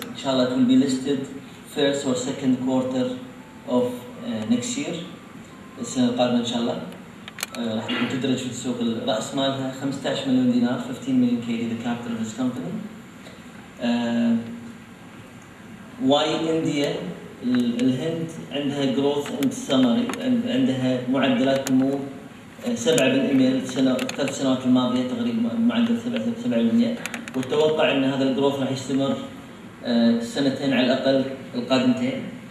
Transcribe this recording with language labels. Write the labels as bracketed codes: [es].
[en] Inshallah, it will be listed first or second quarter of next year. [ar] السنة القادمة إن شاء الله راح تدرج في السوق. رأس مالها 15 مليون دينار, [en] 15 million KD, the capital of this company. Why India? [ar] الهند عندها [en] growth and summary, [ar] عندها معدلات نمو 7% 3 سنوات الماضية تقريبا معدل 7%, والتوقع أن هذا الجروث راح يستمر سنتين على الأقل القادمتين.